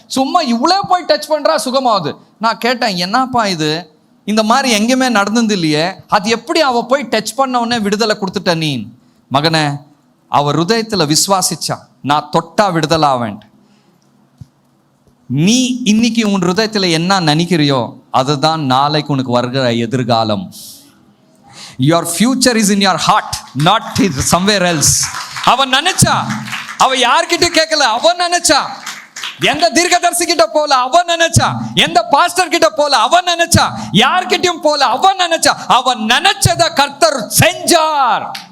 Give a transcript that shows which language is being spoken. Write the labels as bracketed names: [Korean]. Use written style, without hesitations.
[Tamil] சும்மா இவ்வளோ போய் டச் பண்றா, சுகமாகுது. நான் கேட்டேன், என்னப்பா இது, இந்த மாதிரி எங்கேயுமே நடந்தது இல்லையே, அது எப்படி அவ போய் டச் பண்ண உடனே விடுதலை கொடுத்துட்ட நீ? மகனே, அவ ஹிருதயத்துல விசுவாசிச்சா, நான் தொட்டா விடுதலை ஆவேன். நீ இன்னைக்கு உன் ஹிருதயத்துல என்ன நினைக்கிறியோ அதுதான் நாளைக்கு உனக்கு வருகிற எதிர்காலம். [English] Your future is in your heart, not somewhere else. [Tamil] அவன் நினைச்சா, அவ யார்கிட்ட கேட்கல, அவன் நினைச்சா. எந்த தீர்க்கதரிசி கிட்ட போல அவன் நினைச்சா, எந்த பாஸ்டர் கிட்ட போல அவன் நினைச்சா, யார்கிட்டயும் போல அவன் நினைச்சா. அவன் நினைச்சத கர்த்தர் செஞ்சார்.